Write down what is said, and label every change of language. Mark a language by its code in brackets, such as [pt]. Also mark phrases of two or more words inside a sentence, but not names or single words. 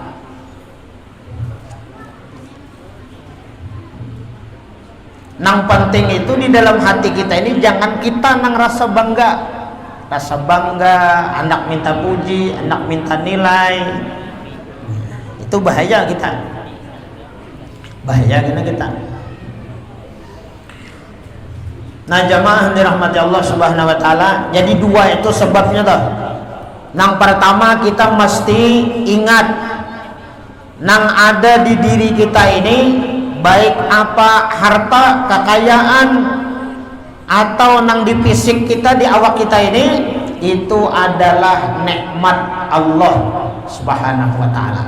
[bjn] Nang penting itu di dalam hati kita ini jangan kita nang rasa bangga, hendak minta puji, hendak minta nilai. Itu bahaya kita. Bahaya kita. Nah jamaah dirahmati Allah [ar] سبحانه وتعالى. [bjn] Jadi dua itu sebabnya tuh. Yang pertama kita mesti ingat nang ada di diri kita ini, baik apa harta, kekayaan, atau nang di fisik kita, di awak kita ini, itu adalah nikmat Allah [ar] سبحانه وتعالى.